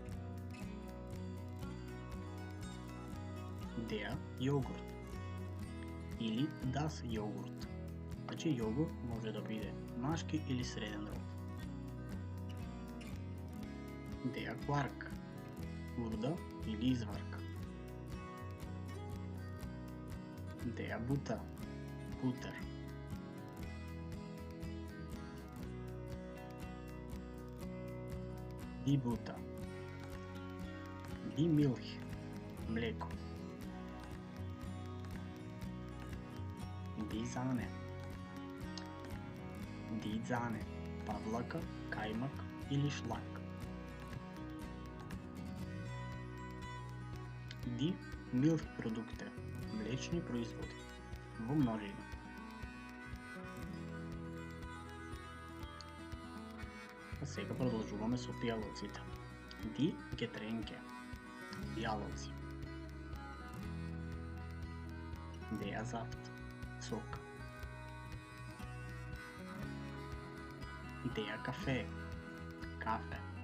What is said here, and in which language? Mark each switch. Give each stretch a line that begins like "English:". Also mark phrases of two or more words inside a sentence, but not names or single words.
Macedonian: Der Йогурт или das Йогурт. Значи йогурт може да биде машки или среден род.
German: Der Quark,
Macedonian: урда или изварка.
German: Der Butter, Butter. Die Butter. Die Milch, млеко. Die Sahne. Die Sahne,
Macedonian: павлака, каймак или шлак.
German: Die Milchprodukte,
Macedonian: млечни производи, во множина. А сега продолжуваме со пијалоците.
German: Die Getränke, пијалоци. Der Saft, сок. Der Kaffee, кафе.